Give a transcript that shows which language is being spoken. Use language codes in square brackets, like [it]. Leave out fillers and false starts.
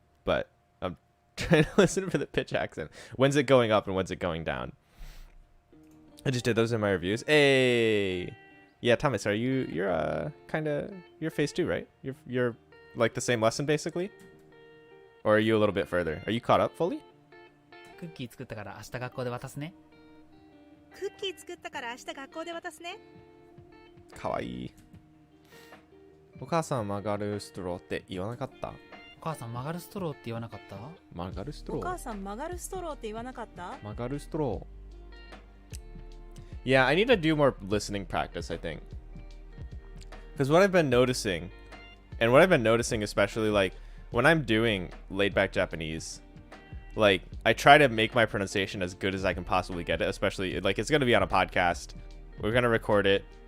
[en] But I'm trying to listen for the pitch accent. When's it going up and when's it going down? I just did those in my reviews. Hey, yeah, Thomas, you're phase 2, right? You're like the same lesson basically, or are you a little bit further? Are you caught up fully? [ja] クッキー作ったから明日学校で渡すね。クッキー作ったから明日学校で渡すね。かわいい。お母さん曲がるストローって言わなかった？お母さん曲がるストローって言わなかった？曲がるストロー。お母さん曲がるストローって言わなかった？曲がるストロー。 [en] Yeah, I need to do more listening practice, I think. Because what I've been noticing, especially like when I'm doing laid back Japanese, like I try to make my pronunciation as good as I can possibly get it, especially like it's going to be on a podcast. We're going to record it.